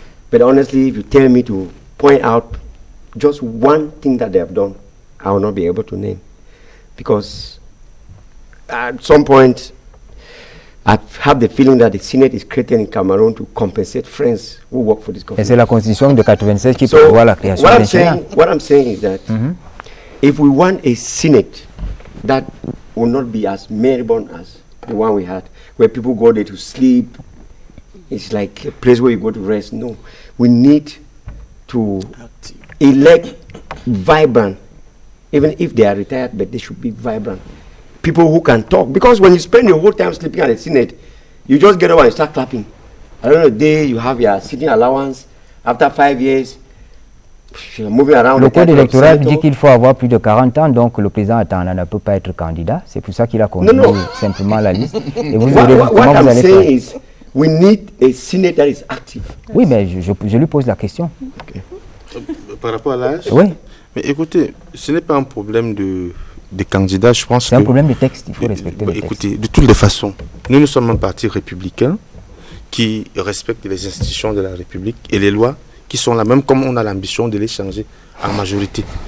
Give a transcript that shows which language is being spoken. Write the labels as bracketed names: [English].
[English] But honestly, if you tell me to point out just one thing that they have done, I will not be able to name. Because at some point, I have the feeling that the Senate is created in Cameroon to compensate friends who work for this government. [French] Et c'est la constitution de 96 qui prévoit la création d'un Sénat. [English] What I'm saying is that if we want a Senate that will not be as moribund as the one we had, where people go there to sleep, it's like a place where you go to rest. No, we need to elect vibrant, even if they are retired, but they should be vibrant. People who can talk. Because when you spend your whole time sleeping at the Senate, you just get up and start clapping. At the end of the day, you have your sitting allowance. After 5 years, you're moving around. [French] Le code électoral dit qu'il faut avoir plus de 40 ans, donc le président Atanda ne peut pas être candidat. C'est pour ça qu'il a conduit simplement la liste. Et vous [English] what I'm saying is, we need a Senate that is active. [French] Oui, mais je lui pose la question. Okay. Par rapport à l'âge? Oui. Mais écoutez, ce n'est pas un problème des candidats, je pense. C'est un problème de texte, il faut respecter le texte. Écoutez, de toutes les façons, nous sommes un parti républicain qui respecte les institutions de la République et les lois qui sont là, même comme on a l'ambition de les changer en majorité.